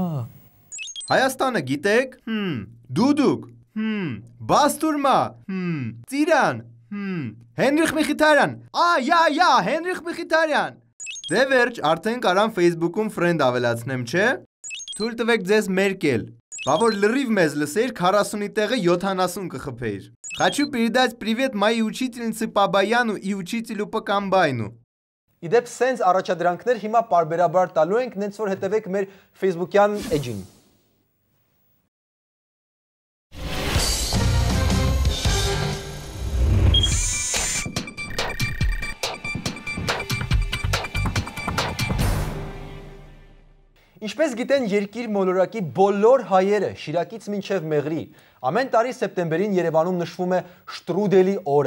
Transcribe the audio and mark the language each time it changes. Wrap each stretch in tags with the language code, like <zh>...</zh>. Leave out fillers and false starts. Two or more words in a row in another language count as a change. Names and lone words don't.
<hy>Հայաստանը գիտեք։ Դուդուկ։ Բաստուրմա։ Ծիրան։ Հենրիխ Միխիթարյան։ Յա, Հենրիխ Միխիթարյան։ Դե վերջ, արդեն կարամ Facebook-ում ֆրենդ ավելացնեմ, չէ։ Թույլ տվեք ձեզ Մերկել։ Բա որ լրիվ մեզ լսեիր 40-ի տեղը 70 կխփեիր։</hy> <ru>Хочу передать привет моей учительнице по баяну и учителю по комбайну։</ru> <hy>Իդեպ սենց առաջադրանքներ հիմա պարբերաբար տալու ենք, նենց որ հետևեք մեր Facebook-յան էջին։ Ինչպես գիտեն երկիր մոլորակի բոլոր հայերը, Շիրակից մինչև Մեղրի, ամեն տարի սեպտեմբերին Երևանում նշվում է Շտրուդելի օրը։</hy>